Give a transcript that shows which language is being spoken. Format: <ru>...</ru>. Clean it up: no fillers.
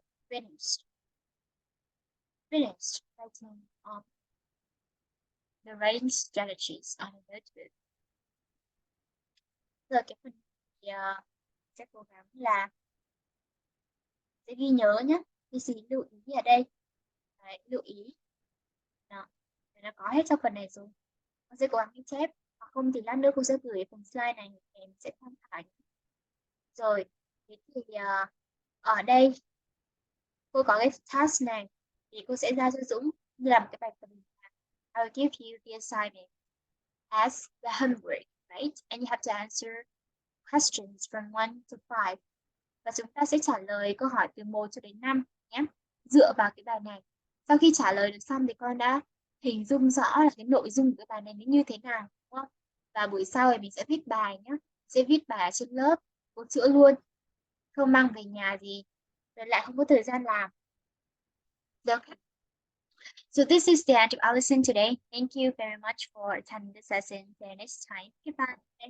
<en>Finished. Finished writing the writing strategies on a notebook.</en> <vi>Giờ cái phần thì sẽ cố gắng là sẽ ghi nhớ nhé. Thì sự lưu ý ở đây. Đấy, lưu ý. Đó. Nó có hết trong phần này rồi. Con sẽ cố gắng ghi chép. Hoặc không thì lát nữa cô sẽ gửi phần slide này em sẽ tham khảo. Rồi, thế thì ở đây cô có cái task này thì cô sẽ ra cho Dũng làm cái bài tập.</vi> <en>I will give you the assignment as the homework, right? And you have to answer questions from 1 to 5.</en> <vi>Và chúng ta sẽ trả lời câu hỏi từ 1 cho đến 5 nhé. Dựa vào cái bài này. Sau khi trả lời được xong thì con đã hình dung rõ là cái nội dung của cái bài này như thế nào, đúng không? Và buổi sau thì mình sẽ viết bài nhé. Sẽ viết bài ở trên lớp, cô chữa luôn. Không mang về nhà gì, rồi lại không có thời gian làm.</vi> <en>Okay. So this is the end of our lesson today. Thank you very much for attending the session. See you next time. Goodbye.</en>